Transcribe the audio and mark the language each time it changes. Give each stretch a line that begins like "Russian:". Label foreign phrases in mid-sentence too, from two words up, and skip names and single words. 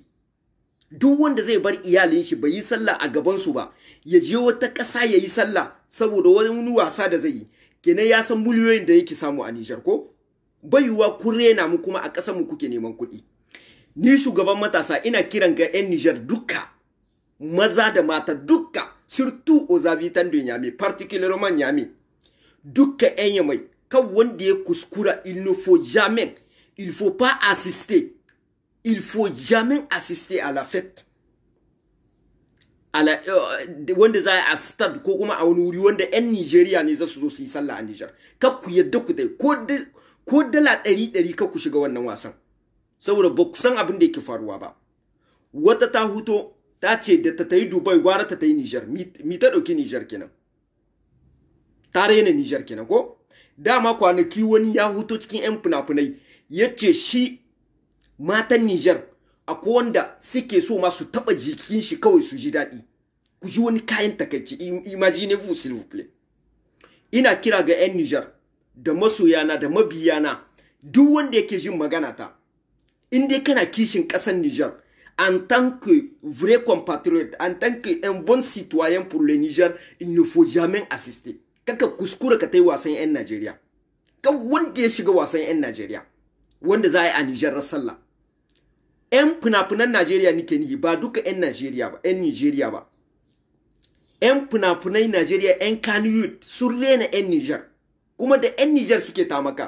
Hausa: Duk wanda zai bar iyalin shi bai yi sallah a gabansu ba, ya je wata ƙasa ya yi sallah saboda wani wasa da zai yi, kenan ya san miliyoyin da yake samu a Niger ko? Baiwa kun rena mu kuma a ƙasarmu kuke neman kuɗi. Ni shugaban matasa ina kiran ga 'yan Nijar duka, maza da mata duka,
French: surtout aux habitants de Niamey, particulièrement Niamey.
Hausa: Duka 'yan Yamai, kan wanda ya kuskura,
French: il ne faut jamais, il faut pas assister, il faut jamais assister à la fête.
Hausa: Wanda za a stad ko kuma a wani wuri wanda 'yan Nijeriya ne za su zo su yi sallah a Nijar. Kar ku yadda ku dai, ko dala 100 kar ku shiga wannan wasan. Saboda ba ku san abin da yake faruwa ba. Wata ta huto ta ce da ta yi Dubai gwara ta yi Niger. Mi ta dauki Niger kenan. Ta raina Niger kenan ko? Dama kwanaki wani ya huto cikin 'yan fina-finai ya ce shi matan Niger akwai wanda suke so ma su taba jikin shi kawai su ji daɗi. Ku ji wani kayan takaici,
French: imaginez-vous s'il vous plaît.
Hausa: Ina kira ga 'yan Niger da masoyana da mabiyana, duk wanda yake jin magana ta, in dai kana kishin ƙasar Niger,
French: en tant que vrai compatriote, en tant que un bon citoyen pour le Niger, il ne faut jamais assister.
Hausa: Kaka kuskura ka tai wasan 'yan Najeriya. Kan wanda ya shiga wasan 'yan Najeriya, wanda za a yi a Niger sallah. 'Yan fina-finan Najeriya nike nihi, ba duka 'yan Najeriya ba, 'yan Nijeriya ba. 'Yan fina-finai Najeriya, 'yan Kannywood sun rena 'yan Niger, kuma da 'yan Niger suke tamaka.